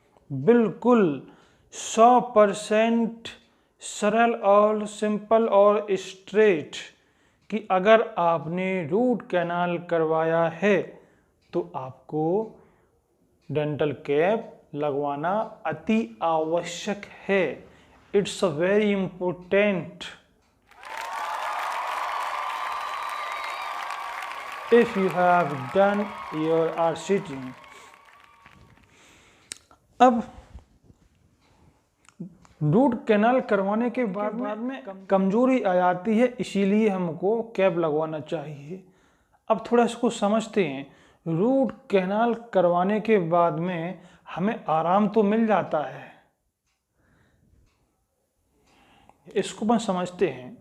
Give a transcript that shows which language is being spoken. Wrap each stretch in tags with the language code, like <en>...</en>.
<hi>बिल्कुल 100% सरल और सिंपल और स्ट्रेट कि अगर आपने रूट कैनाल करवाया है तो आपको डेंटल कैप लगवाना अति आवश्यक है।</hi> <en>It's a very important if you have done your RCT।</en> <hi>अब रूट कैनाल करवाने के बाद में कमजोरी आ जाती है, इसीलिए हमको कैप लगवाना चाहिए। अब थोड़ा इसको समझते हैं। रूट कैनाल करवाने के बाद में हमें आराम तो मिल जाता है, इसको हम समझते हैं।</hi>